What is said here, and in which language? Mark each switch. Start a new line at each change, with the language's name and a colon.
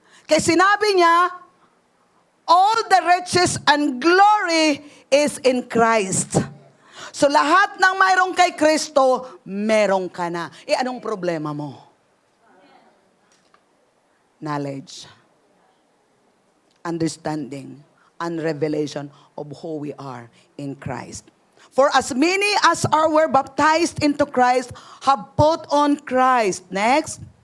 Filipino: Kaya sinabi niya,
English: all the riches and glory is in Christ.
Filipino: So lahat ng mayroong kay Kristo, meron ka na. Anong problema mo?
English: Knowledge, understanding, and revelation of who we are in Christ. For as many as were baptized into Christ have put on Christ. Next.